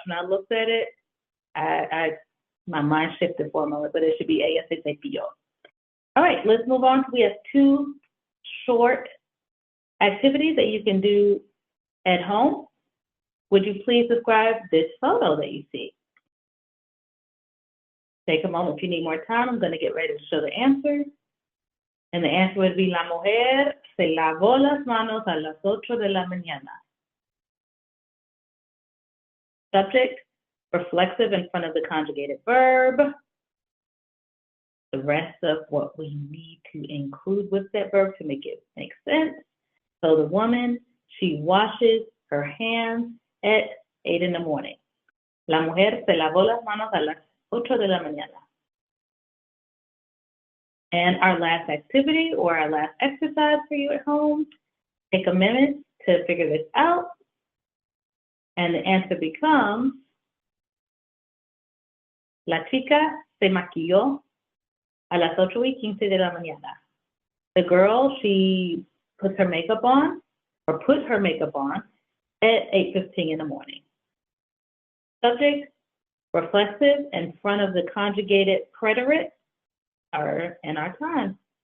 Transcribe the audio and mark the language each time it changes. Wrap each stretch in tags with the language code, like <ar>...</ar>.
<en>When I looked at it, my mind shifted for a moment, but it should be</en> <es>ella se cepilló.</es> <en>All right, let's move on. We have two short activities that you can do at home. Would you please describe this photo that you see? Take a moment if you need more time. I'm going to get ready to show the answer. And the answer would be,</en> <es>la mujer se lavó las manos a las 8 de la mañana.</es> <en>Subject, reflexive in front of the conjugated verb. The rest of what we need to include with that verb to make it make sense. So the woman, she washes her hands at 8 in the morning.</en> <es>La mujer se lavó las manos a las 8 de la mañana.</es> <en>And our last activity or our last exercise for you at home, take a minute to figure this out. And the answer becomes,</en> <es>la chica se maquilló a las 8:15 de la mañana.</es> <en>The girl, she puts her makeup on, or put her makeup on, at 8:15 in the morning. Subject, reflexive in front of the conjugated preterite, or in our time.</en>